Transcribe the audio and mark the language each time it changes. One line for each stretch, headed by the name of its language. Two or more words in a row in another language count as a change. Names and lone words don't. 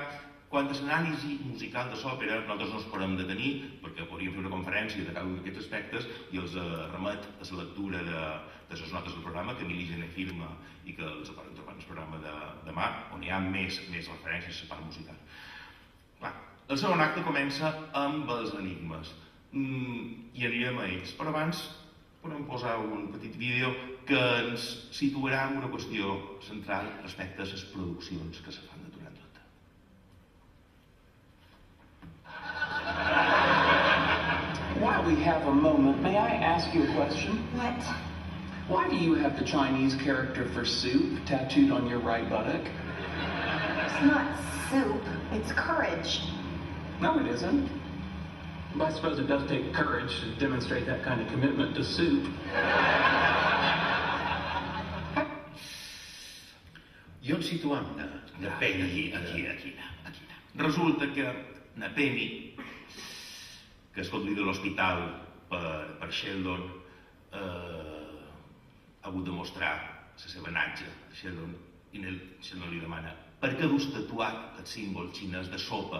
Catalan: Quant a l'anàlisi musical de l'òpera, nosaltres no ens podem detenir, perquè podríem fer una conferència de cada un d'aquests aspectes i els remet a la lectura de les notes del programa, que Emili Gené firma i que els poden trobar en el programa de demà, on hi ha més referències a la part musical. Clar, el segon acte comença amb els enigmes i anirem a ells, però abans podem posar un petit vídeo que ens situarà en una qüestió central respecte a les produccions que se fan de Turandot.
English: While we have a moment, may I ask you a question? What? Why do you have the Chinese character for soup tattooed on your right buttock? It's not soup, it's courage. No, it isn't. But I suppose it does take courage to demonstrate that kind of commitment to soup.
Catalan: I on situam na Penny? Aquí. Resulta que na Penny, que és conduïda a l'hospital per Sheldon, ha hagut de mostrar la seva natja a Sheldon, i Sheldon li demana: per què dus tatuat el símbol xinès de sopa?